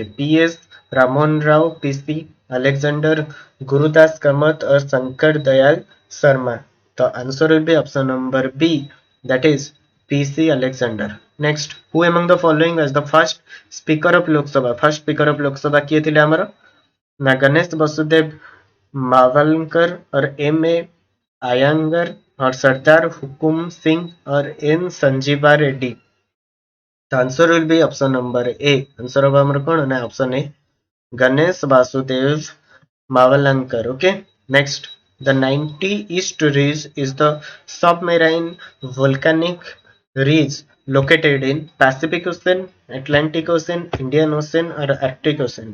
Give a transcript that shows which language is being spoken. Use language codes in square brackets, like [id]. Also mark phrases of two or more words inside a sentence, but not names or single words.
[en] PS Ramon Rao, PC Alexander Gurudas Kamath, or Shankar Dayal Sharma? The answer will be option number B, that is PC Alexander. Next, who among the following was the first speaker of Lok Sabha? First speaker of Lok Sabha [or] କିଏ ଥିଲେ ଆମର? ନା [en] गणेश वसुदेव मावलंकर, or M.A. Iyengar, or Sardar Hukum Singh, or N. Sanjeeva Reddy? The answer will be option number A. Answer of our option A, Ganesh Vasudev Mavalankar. Okay. Next, the 90 East Ridge is the submarine volcanic ridge located in Pacific Ocean, Atlantic Ocean, Indian Ocean, or Arctic Ocean.